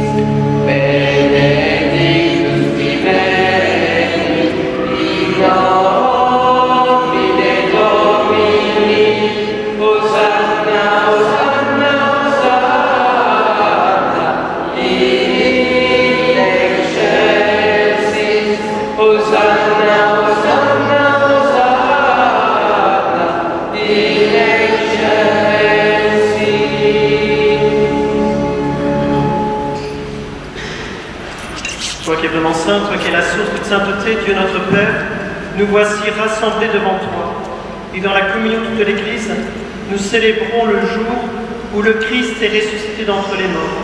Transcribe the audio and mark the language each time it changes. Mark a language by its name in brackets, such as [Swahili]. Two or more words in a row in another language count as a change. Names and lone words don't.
[Latin] Benedictus vivere, in nomine Domini, Hosanna, Hosanna, Hosanna, in excelsis, Hosanna, Hosanna, Hosanna, in excelsis. [French] Toi qui es vraiment saint, toi qui es la source de sainteté, Dieu notre Père, nous voici rassemblés devant toi. Et dans la communion de toute l'Église, nous célébrons le jour où le Christ est ressuscité d'entre les morts.